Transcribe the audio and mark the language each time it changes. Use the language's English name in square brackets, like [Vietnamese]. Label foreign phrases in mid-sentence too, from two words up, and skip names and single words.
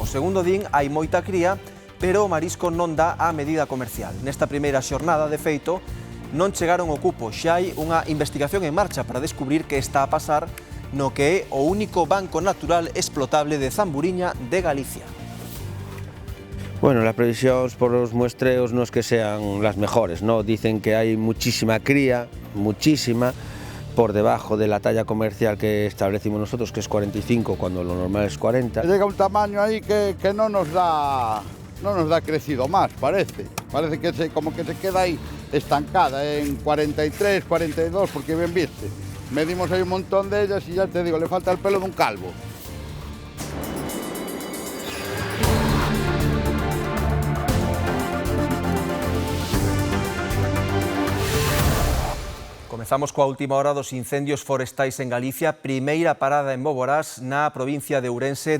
[Galician] Segundo din, hai moita cría, pero o marisco non dá a medida comercial. Nesta primeira xornada, de feito, non chegaron ao cupo. Xa hai unha investigación en marcha para descubrir que está a pasar no que é o único banco natural explotable de zamburiña de Galicia. [Spanish] Bueno, las previsiones por los muestreos no es que sean las mejores, ¿no? Dicen que hay muchísima cría, muchísima, por debajo de la talla comercial que establecimos nosotros, que es 45, cuando lo normal es 40. Llega un tamaño ahí que no nos da crecido más, parece. Parece que como que se queda ahí estancada en 43, 42, porque bien viste. Medimos ahí un montón de ellas y ya te digo, le falta el pelo de un calvo. [Galician] Comezamos coa última hora dos incendios forestais en Galicia. Primeira parada en Boborás, na provincia de Ourense.